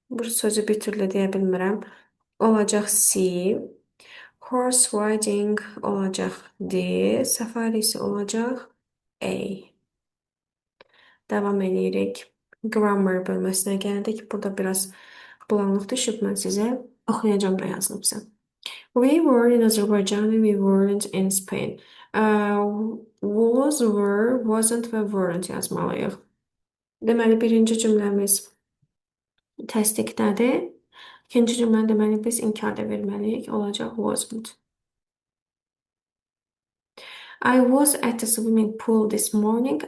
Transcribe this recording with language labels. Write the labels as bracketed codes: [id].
[az] Bu sözü bir türlü deyə bilmirəm. Olacaq C. Horse riding olacaq D. Safarisi olacaq A. Davam edirik. Grammar bölməsinə gəldik. Burada biraz bulanlıq düşüb. Mən sizə oxuyacağım da yazılıbsa. [en] We were in Azerbaijan, we weren't in Spain. [az] Was, were, wasn't və weren't yazmalıyıq. Deməli, birinci cümləmiz təsdiqdədir. İkinci cümlə deməli biz inkar da verməliyik. Olacaq wasn't. [en] I was at the swimming pool this morning.